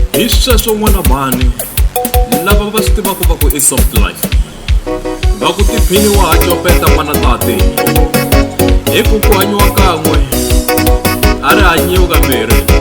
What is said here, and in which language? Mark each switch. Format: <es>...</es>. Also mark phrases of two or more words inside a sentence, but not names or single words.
<ts>sweswo n'wana mhani lava va swi tivaka va ku i</ts> <en>soft life</en> <ts>va ku tiphini wa ha copeta n'wana tate hi ku ku hanyiwa kan'we a ri hanyiwi kambirhi</ts>